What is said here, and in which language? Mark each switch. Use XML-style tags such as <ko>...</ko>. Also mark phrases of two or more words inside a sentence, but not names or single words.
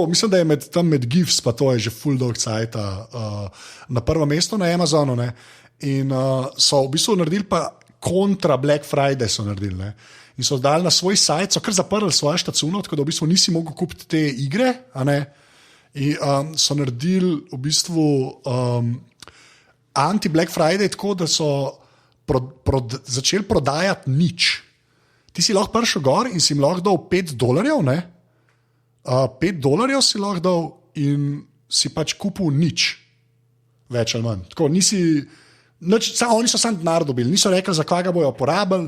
<sl>Mislim, da je tam med GIFs, pa to je že full dog cajta na prvem mestu na Amazonu. Ne? In so v bistvu naredili pa kontra Black Friday so naredili. Ne? In so dali na svoj sajt, so kar zaprli svojo štacuno, tako da v bistvu nisi mogel kupiti te igre. In so naredili v bistvu anti-Black Friday tako, da so začeli prodajati nič. Ti si lahko prišel gor in si jim lahko dal $5, ne? $5 si lahko dal in si pač kupil nič. Več ali manj. Tako, oni so sam denar dobili, niso rekli, za kaj ga bojo porabili.</sl>